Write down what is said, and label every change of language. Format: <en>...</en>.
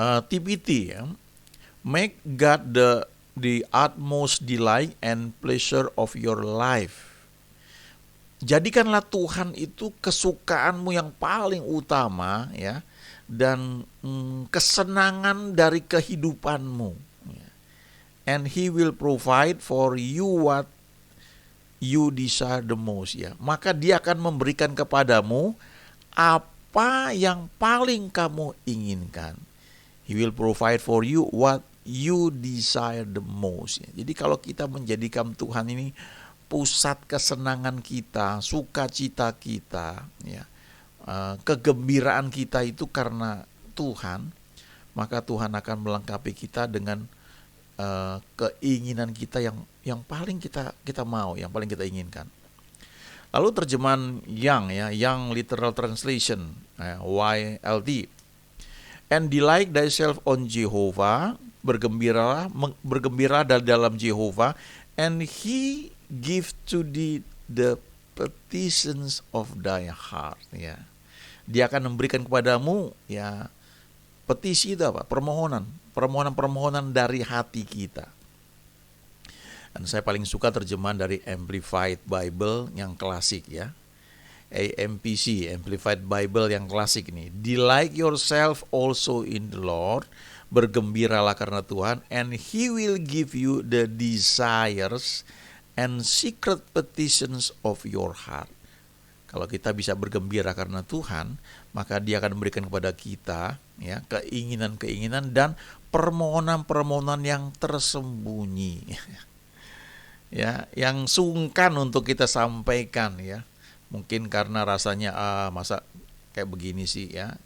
<en>TPT ya, make God the utmost delight and pleasure of your life.</en> <id>Jadikanlah Tuhan itu kesukaanmu yang paling utama ya, dan kesenangan dari kehidupanmu.</id> <en>And He will provide for you what you desire the most ya.</en> <id>Maka Dia akan memberikan kepadamu apa yang paling kamu inginkan.</id> <en>He will provide for you what you desire the most ya.</en> <id>Jadi kalau kita menjadikan Tuhan ini pusat kesenangan kita, sukacita kita ya, kegembiraan kita itu karena Tuhan, maka Tuhan akan melengkapi kita dengan keinginan kita yang paling kita mau, yang paling kita inginkan. Lalu terjemahan Young Literal Translation, YLT.</id> <en>And delight thyself on Jehovah,</en> <id>bergembiralah dalam Jehovah,</id> <en>and He give to thee the petitions of thy heart ya.</en> <id>Dia akan memberikan kepadamu ya, petisi itu apa? Permohonan dari hati kita. Dan saya paling suka terjemahan dari Amplified Bible yang klasik ya. AMPC, Amplified Bible yang klasik ini.</id> <en>Delight yourself also in the Lord,</en> <id>bergembiralah karena Tuhan,</id> <en>and He will give you the desires and secret petitions of your heart.</en> <id>Kalau kita bisa bergembira karena Tuhan, maka Dia akan memberikan kepada kita ya keinginan-keinginan dan permohonan-permohonan yang tersembunyi. Ya, yang sungkan untuk kita sampaikan ya. Mungkin karena rasanya masa kayak begini sih ya.</id>